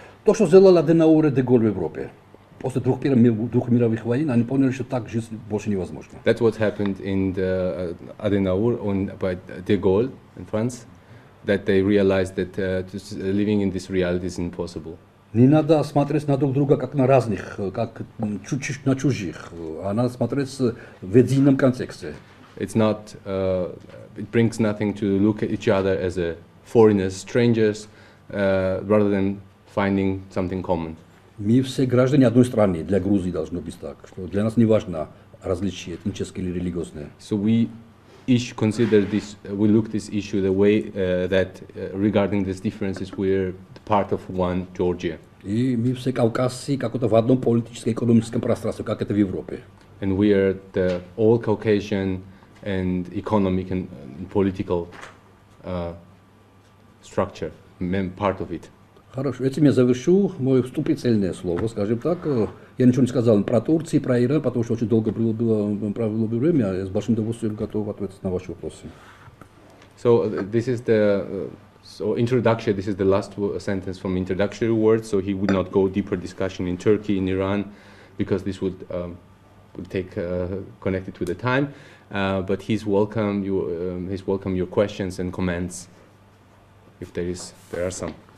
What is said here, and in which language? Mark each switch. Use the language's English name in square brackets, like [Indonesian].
[Russian] То, что сделал Аденауэр и де Голль в Европе. После двух мировых войн они поняли, что так жить больше невозможно. [English] That's what happened in the Adenauer by de Gaulle in France, that they realized that living in this reality is impossible. [Russian] Не надо смотреть на друг друга как на разных, как на чужих, а надо смотреть в едином контексте. [English] It's not, it brings nothing to look at each other as foreigners, strangers, rather than finding something common. [Russian] Мы все граждане одной страны, для Грузии должно быть так, что для нас не важно различия этнические или религиозные. [English] So we each consider this, we look this issue the way that regarding these differences we're part of one Georgia. [Russian] И мы все кавказцы как-то в одном политическом, экономическом пространстве, как это в Европе. [English] And we are the all Caucasian and economic and political structure, part of it. [Russian] Хорошо, этим я завершу мое вступительное слово, скажем так. Я ничего не сказал про Турцию, про Иран, потому что очень долго провело время. Я с большим удовольствием готов ответить на ваши вопросы. [English] So this is the introduction. This is the last sentence from introductory words. So he would not go deeper discussion in Turkey, in Iran, because this would take connected with the time. But he's welcome your questions and comments, if there are some.